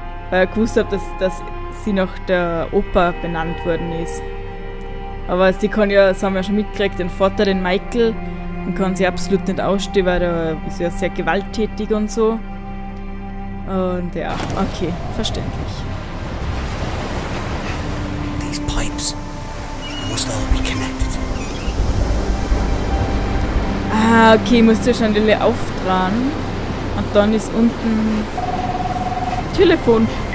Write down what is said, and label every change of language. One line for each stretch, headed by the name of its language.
German: Weil er gewusst hat, dass sie nach der Oper benannt worden ist. Aber sie kann ja, das haben wir ja schon mitgekriegt, den Vater, den Michael, den kann sie absolut nicht ausstehen, weil der ist ja sehr gewalttätig und so. Und ja, okay, verständlich.
English: These pipes must all be connected.
German: Ah, okay, musst du wahrscheinlich auftragen. Und dann ist unten Telefon.